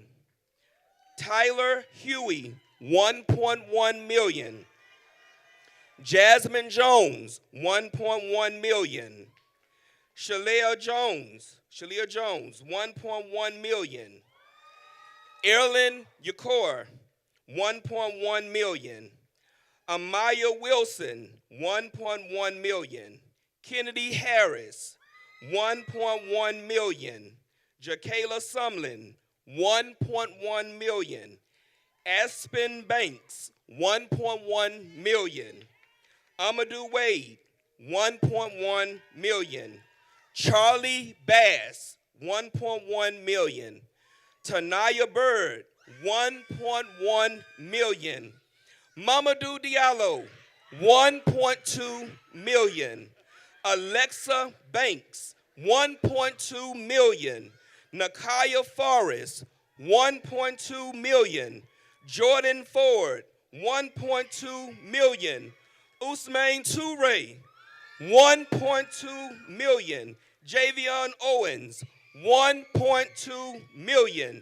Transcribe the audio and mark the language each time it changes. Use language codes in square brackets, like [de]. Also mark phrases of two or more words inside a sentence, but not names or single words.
[en] Tyler Huey, $1.1 million. Jasmine Jones, $1.1 million. Shalia Jones, $1.1 million. Erlyn Yakor, $1.1 million. Amaya Wilson, $1.1 million. Kennedy Harris, $1.1 million. Jakayla Sumlin, $1.1 million. Aspen Banks, $1.1 million. Amadou Wade, $1.1 million. Charlie Bass, $1.1 million. Tanaya Bird, $1.1 million. Mamadou Diallo, $1.2 million. Alexa Banks, $1.2 million. Nakaya Forrest, $1.2 million. Jordan Ford, $1.2 million. Usmain Toure, $1.2 million. Javion Owens, $1.2 million.